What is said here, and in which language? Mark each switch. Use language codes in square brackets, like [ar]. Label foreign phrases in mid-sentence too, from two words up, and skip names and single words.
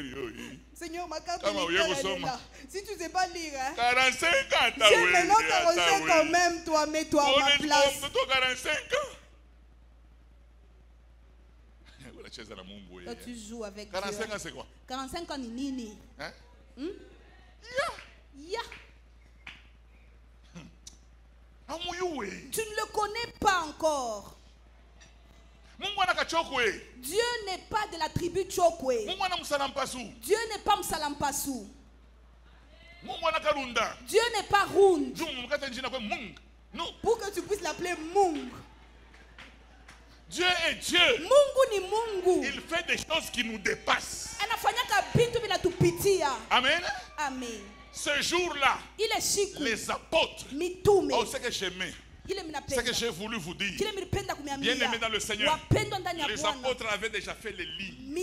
[fr] Seigneur, ma carte d'électeur est là. Si tu ne sais pas lire, hein? 45 ans. J'ai maintenant 45 quand même, toi, mets-toi à ma place. 45 ans. Toi, tu joues avec 45 Dieu. ans, c'est quoi? 45 ans, [sw] ni nini. [fr] Hein? Ya. Tu ne le connais pas encore. Dieu n'est pas de la tribu Chokwe. Dieu n'est pas Msalampasu. Dieu n'est pas Rund. Pour que tu puisses l'appeler Mung. Dieu est Dieu. [sw] Mungu ni Mungu. [fr] Il fait des choses qui nous dépassent. Amen. Amen. Ce jour-là, les apôtres, ce que j'aimais, ce que j'ai voulu vous dire, bien aimé dans le Seigneur, les apôtres avaient déjà fait les lignes.